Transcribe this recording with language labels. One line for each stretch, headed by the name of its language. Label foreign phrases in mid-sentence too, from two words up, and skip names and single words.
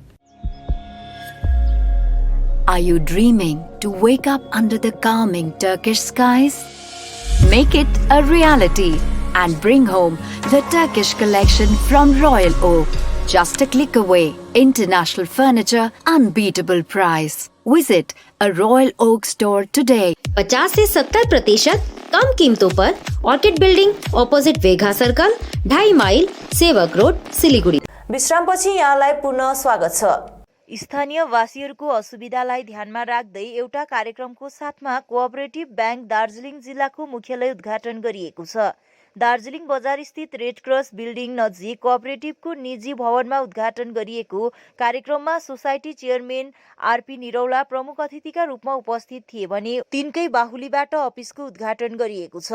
English: Are you dreaming to wake up under the calming Turkish skies? Make it a reality and bring home the Turkish collection from Royal Oak. Just a click away. International furniture, unbeatable price. Visit a Royal Oak store today.
Hindi: 50 से 70% कम कीमतों पर ऑर्किड बिल्डिंग, अपोजिट वेगा सर्कल, 2.5 माइल, सेवक रोड, सिलीगुड़ी।
Nepali: विश्रामपछि यहाँलाई पुनः स्वागत छ। स्थानीय वासीहरूको असुविधालाई ध्यानमा राख्दै एउटा कार्यक्रमको साथमा
English: cooperative bank
Nepali: दार्जिलिङ जिल्लाको मुख्यालय उद्घाटन गरिएको छ। दार्जिलिङ बजार स्थित रेड क्रस बिल्डिङ नजिक कोअपरेटिभको निजी भवनमा उद्घाटन गरिएको कार्यक्रममा
English: society chairman
Nepali: आरपी निरौला प्रमुख अतिथिका रूपमा उपस्थित थिए भने तिनकै बाहुलीबाट अफिसको उद्घाटन गरिएको छ।